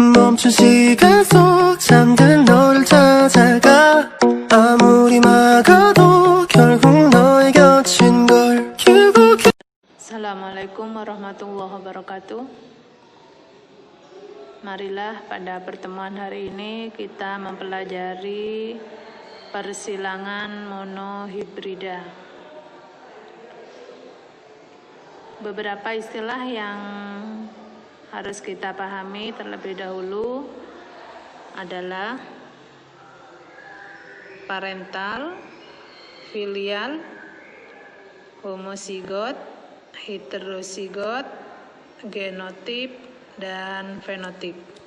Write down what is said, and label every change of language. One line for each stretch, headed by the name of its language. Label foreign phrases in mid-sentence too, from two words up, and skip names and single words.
Korean: 멈춘 시간 속 잠든 너를 찾아가 아무리 막아도 결국 너의 곁인 걸 결국
Arabic: السلام عليكم ورحمة الله وبركاته.
Indonesian: Marilah pada pertemuan hari ini kita mempelajari persilangan monohibrida. Beberapa istilah yang harus kita pahami terlebih dahulu adalah parental, filial, homozigot, heterozigot, genotip, dan fenotip.